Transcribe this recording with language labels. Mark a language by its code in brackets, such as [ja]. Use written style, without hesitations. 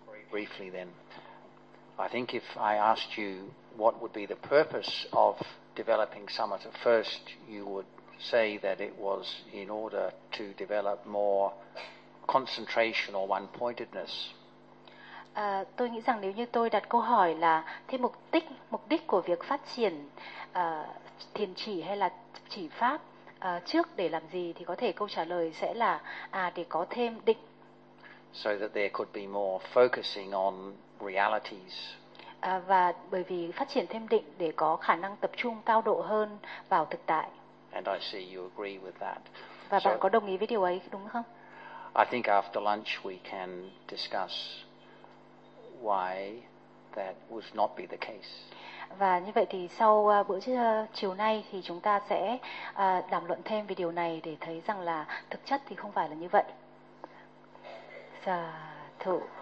[en] briefly then, I think if I asked you what would be the purpose of developing samatha first, you would say that it was in order to develop more concentration or one-pointedness. [vi] Tôi nghĩ rằng nếu như tôi đặt câu hỏi là thế mục đích của việc phát triển thiền chỉ hay là chỉ pháp trước để làm gì, thì có thể câu trả lời sẽ là để có thêm định. [en] So that there could be more focusing on realities. [vi] Và bởi vì phát triển thêm định để có khả năng tập trung cao độ hơn vào thực tại. [en] And I see you agree with that. [vi] Và so, bạn có đồng ý với điều ấy đúng không? [en] I think after lunch we can discuss why that would not be the case. [vi] Và như vậy thì sau bữa chiều nay thì chúng ta sẽ đàm luận thêm về điều này để thấy rằng là thực chất thì không phải là như vậy. Sa thụ.